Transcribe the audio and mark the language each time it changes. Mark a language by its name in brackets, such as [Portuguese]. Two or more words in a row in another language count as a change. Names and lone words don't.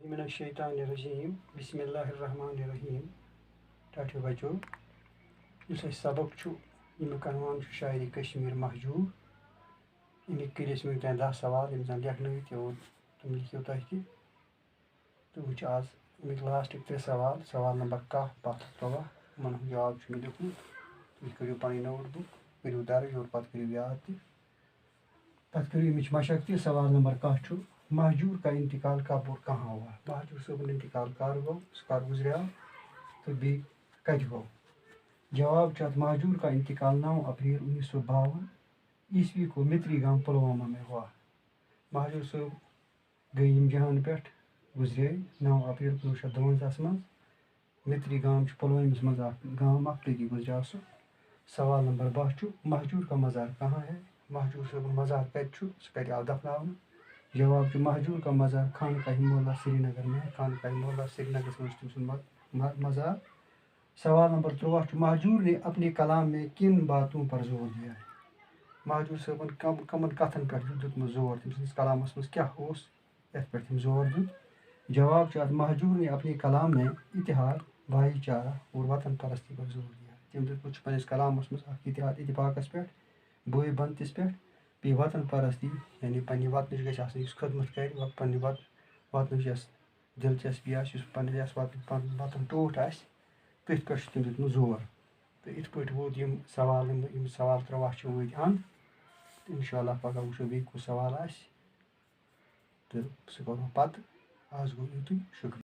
[Arabic] من الشیطان الرجیم بسم اللہ الرحمن الرحیم [Kashmiri] ٹاٹھو بچو اس سبق امیک عنوان شاعری کشمیر محجوب امیک کر ونکتین 10 سوال یم زن لیکھنٲیِتھ تم لکھو تُہۍ تہِ تہٕ وٕچھ آز امیک لاسٹٕکۍ 3 سوال سوال نمبر 10 12 13 یمن ہُنٛد جواب چھُ مےٚ لیوٗکھمُت تُہۍ کٔرِو پنٕنۍ نوٹ بُک کٔرِو درٕج اور پتہٕ کٔرِو یاد تہِ پتہٕ کٔرِو امِچ مشق تہِ سوال نمبر 10 چھُ [Urdu] مہجور کا انتقال کب اور کہاں ہوا [Kashmiri] مہجور صٲبُن انتقال کر گوٚو سُہ کر گُزریٛوو تہٕ بیٚیہِ کتہِ گوٚو جواب چھُ اتھ [Urdu] مہجور کا انتقال 9 اپریل 1952 عیسوی کو متری گام پلوامہ میں ہوا [Kashmiri] مہجور صٲب گٔے ییٚمہِ جہان پٮ۪ٹھ گُزرے 9 اپریل 1952 منٛز متری گام چھُ پُلوٲمِس منٛز اکھ گام اکھ تٔتی گُزریٛوو سُہ سوال نمبر 12 چھُ [Urdu] مہجور کا مزار کہاں ہے [Kashmiri] مہجور صٲبُن مزار کتہِ چھُ سُہ کتہِ آو دفناونہٕ جواب چھُ [Urdu] مہجور کا مزار خانقاہ مولا سری نگر میں [Kashmiri] خانقاہ مولا سری نگرس منٛز چھُ تٔمۍ سُنٛد مزار سوال نمبر 13 چھُ [Urdu] مہجور نے اپنے کلام میں کن باتوں پر زور دیا ہے [Kashmiri] مہجور صٲبن کمن کتھن پٮ۪ٹھ چھُ دیُتمُت زور تٔمۍ سٕنٛدِس کلامس منٛز کیٛاہ اوس یتھ پٮ۪ٹھ تٔمۍ زور دیُت جواب چھُ اتھ [Urdu] مہجور نے اپنے کلام میں اتحاد بھائی چارہ اور وطن پرستی پر زور دیا تٔمۍ [Kashmiri] دیُتمُت چھُ پننِس کلامس منٛز اکھ اتحاد اتفاقس پٮ۪ٹھ بٲے بنتِس پٮ۪ٹھ بیٚیہِ وطن پرستی یعنی پننہِ وطنٕچ گژھِ آسٕنۍ یُس خدمت کرِ پننہِ وطنٕچ یۄس دلچسپی آسہِ یُس پننہِ یۄس پنُن وطن ٹوٹھ آسہِ تٔتھۍ پٮ۪ٹھ چھُ تٔمۍ دیُتمُت زور تہٕ یِتھ پٲٹھۍ ووت یِم سوال 13 چھِ وٲتۍ اَنٛد تہٕ [Arabic] اِنشاء اللہ [Kashmiri] پگاہ وٕچھو بیٚیہِ کُس سوال آسہِ تہٕ سُہ کرو پتہٕ آز گوٚو یُتُے شُکریہ